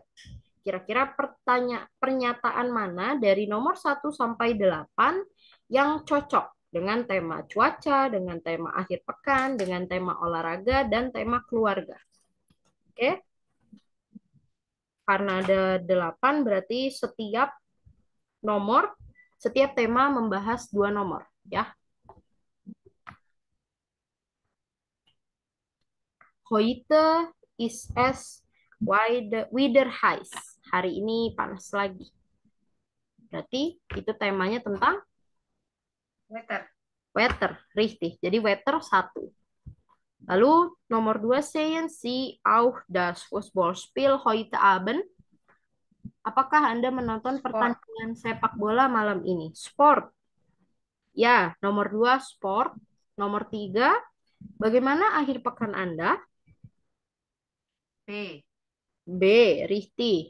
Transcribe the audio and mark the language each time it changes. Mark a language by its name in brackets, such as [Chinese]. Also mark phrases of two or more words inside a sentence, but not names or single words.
[Indonesian] Kira-kira pernyataan mana dari nomor 1 sampai 8 yang cocok dengan tema cuaca, dengan tema akhir pekan, dengan tema olahraga, dan tema keluarga. Oke? Karena ada 8, berarti setiap tema membahas 2 nomor. Ya. [German] Heute ist es wieder heiß. [Indonesian] Hari ini panas lagi. Berarti itu temanya tentang weather. weather, richtig. Jadi weather 1. Lalu nomor 2, [German] sehen Sie auch das Fußballspiel heute Abend? [Indonesian] Apakah Anda menonton Sport, pertandingan sepak bola malam ini? Sport. Ya, nomor 2 sport. Nomor 3, bagaimana akhir pekan Anda? B, B, richtig.